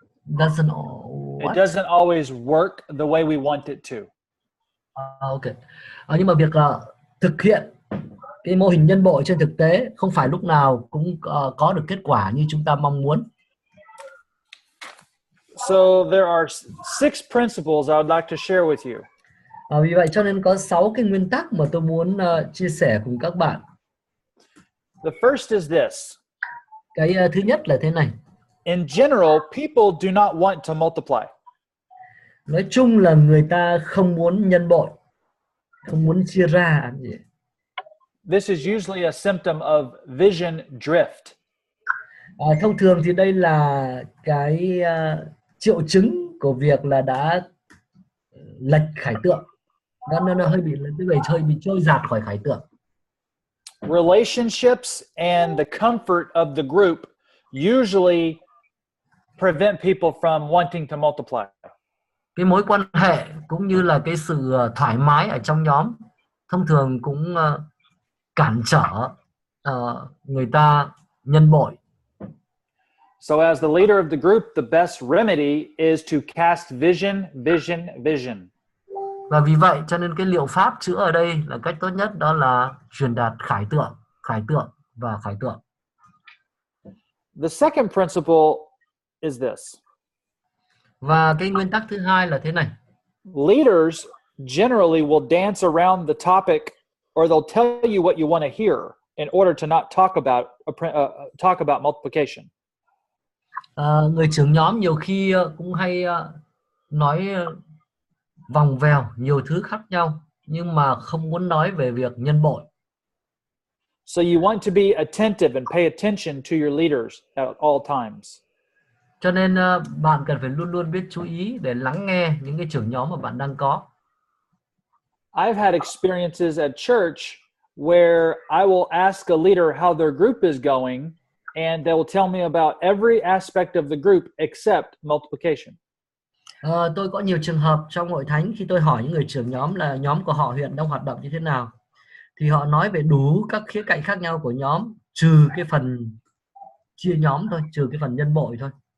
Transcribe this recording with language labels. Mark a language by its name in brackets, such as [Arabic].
[English] It doesn't always work the way we want it to. Okay. [Vietnamese] Nhưng mà việc thực hiện cái mô hình nhân bội trên thực tế không phải lúc nào cũng có được kết quả như chúng ta mong muốn. [English] So there are 6 principles I would like to share with you. [Vietnamese] Vì vậy cho nên có 6 cái nguyên tắc mà tôi muốn chia sẻ cùng các bạn. [English] The first is this. [Vietnamese] Cái thứ nhất là thế này. [English] In general, people do not want to multiply. [Vietnamese] Nói chung là người ta không muốn nhân bội, không muốn chia ra. [English] This is usually a symptom of vision drift. [Vietnamese] Thông thường thì đây là cái triệu chứng của việc là đã lệch khải tượng. Nó hơi bị trôi dạt khỏi khải tượng. [English] Relationships and the comfort of the group usually prevent people from wanting to multiply. [Vietnamese] Cái mối quan hệ cũng như là cái sự thoải mái ở trong nhóm thông thường cũng cản trở người ta nhân bội. [English] So as the leader of the group, the best remedy is to cast vision, vision, vision. [Vietnamese] Và vì vậy cho nên cái liệu pháp chữa ở đây là cách tốt nhất, đó là truyền đạt khải tượng và khải tượng. [English] The second principle is this. [Vietnamese] Và cái nguyên tắc thứ hai là thế này. [English] Leaders generally will dance around the topic, or they'll tell you what you want to hear in order to not talk about multiplication. [Vietnamese] Người trưởng nhóm nhiều khi cũng hay nói vòng vèo nhiều thứ khác nhau, nhưng mà không muốn nói về việc nhân bội. [English] So you want to be attentive and pay attention to your leaders at all times. [Vietnamese] Cho nên bạn cần phải luôn luôn biết chú ý để lắng nghe những cái trưởng nhóm mà bạn đang có. [English] I've had experiences at church where I will ask a leader how their group is going, and they will tell me about every aspect of the group except multiplication. [Vietnamese] Tôi có nhiều trường hợp trong hội thánh khi tôi hỏi những người trưởng nhóm là nhóm của họ hiện đang hoạt động như thế nào, thì họ nói về đủ các khía cạnh khác nhau của nhóm, trừ cái phần chia nhóm thôi, trừ cái phần nhân bội thôi.